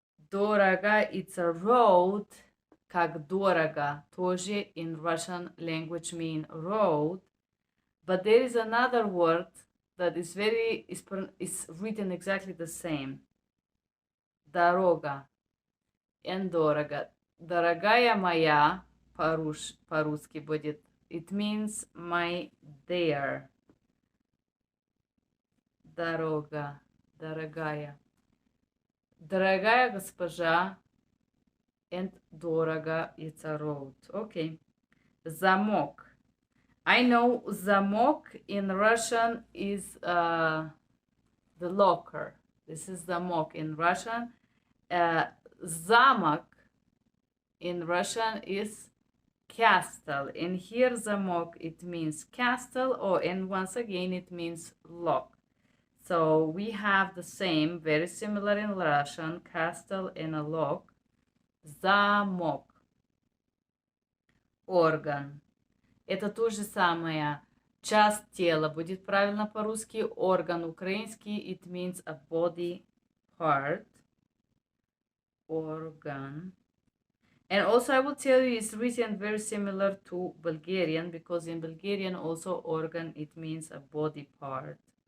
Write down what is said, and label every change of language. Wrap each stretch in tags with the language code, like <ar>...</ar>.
<en>Doroga, it's a road,</en> <ru>как дорого, тоже</ru> <en>in Russian language mean road, but there is another word that is written exactly the same.</en> <ru>Дорога and дорого. Дорогая моя, по-русски будет,</ru> <en>it means my dear.</en> <ru>Дорога, дорогая. Дорогая госпожа,</ru> <en>and дорого, it's a road. Okay. Zamok. I know zamok in Russian is the locker. This is zamok in Russian. Замок in Russian is castle. And here zamok, it means castle, and once again it means lock. So we have the same, very similar in Russian, castle and a lock.</en> <ru>Замок. Орган. Это то же самое. Часть тела будет правильно по-русски. Орган украинский,</ru> <en>it means a body part. Organ. And also I will tell you it's written very similar to Bulgarian, because in Bulgarian also organ, it means a body part.</en>